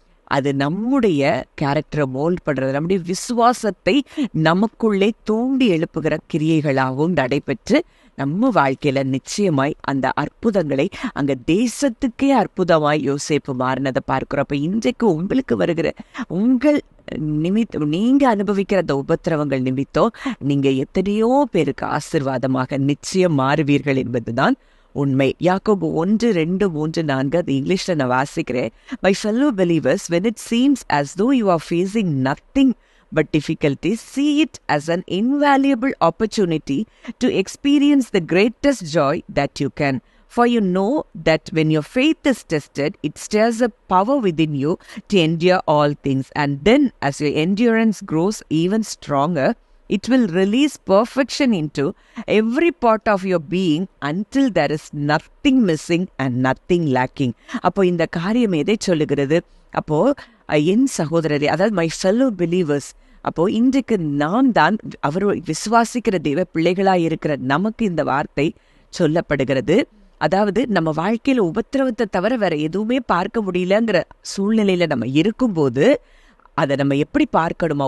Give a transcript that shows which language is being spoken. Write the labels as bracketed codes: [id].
[ta] அது நம்முடைய கேரக்டரை மோல்ட் பண்றது, நம்முடைய விசுவாசத்தை நமக்குள்ளே தூண்டி எழுப்புகிற கிரியைகளாகவும் நடைபெற்று நம்ம வாழ்க்கையில நிச்சயமாய் அந்த அற்புதங்களை, அங்க தேசத்துக்கே அற்புதமாய் யோசேப்பு மாறினதை பார்க்கிறோம். அப்ப இன்றைக்கு உங்களுக்கு வருகிற உங்கள் நிமித்தம், நீங்க அனுபவிக்கிற அந்த உபத்திரவங்கள் நிமித்தம் நீங்க எத்தனையோ பேருக்கு ஆசீர்வாதமாக நிச்சயம் மாறுவீர்கள் என்பதுதான் உண்மை. யாக்கோபு 1:2-3-4 அது இங்கிலீஷ்ல நான் வாசிக்கிறேன். [en] My fellow believers, when it seems as though you are facing nothing but difficulties, see it as an invaluable opportunity to experience the greatest joy that you can. For you know that when your faith is tested, it stirs up power within you to endure all things. And then, as your endurance grows even stronger, it will release perfection into every part of your being until there is nothing missing and nothing lacking. [ta] அப்போ இந்த காரியம் எதை சொல்லுகிறது? அப்போ என் சகோதரரே, அதாவது [en] my fellow believers, [ta] அப்போ இன்றைக்கு நாம் தான் அவர் விசுவாசிக்கிற தெய்வ பிள்ளைகளாய் இருக்கிற நமக்கு இந்த வார்த்தை சொல்லப்படுகிறது. அதாவது நம்ம வாழ்க்கையில உபத்திரவத்தை தவிர வேற எதுவுமே பார்க்க முடியலங்கிற சூழ்நிலையில நம்ம இருக்கும்போது அதை நம்ம எப்படி பார்க்கணுமா?